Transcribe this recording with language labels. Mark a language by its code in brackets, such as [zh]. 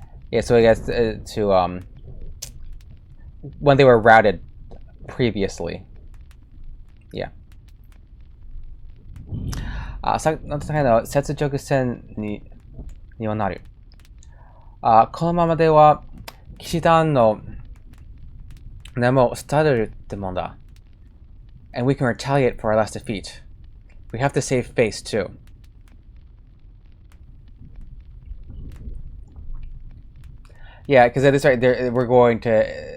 [en] Yeah, so I guess to when they were routed previously. Yeah. [ja] さっきの戦いの雪辱戦にはなる。このままでは騎士団の名も廃れるってもんだ。 [en] And we can retaliate for our last defeat. We have to save face too. Yeah, because at this rate, we're going to.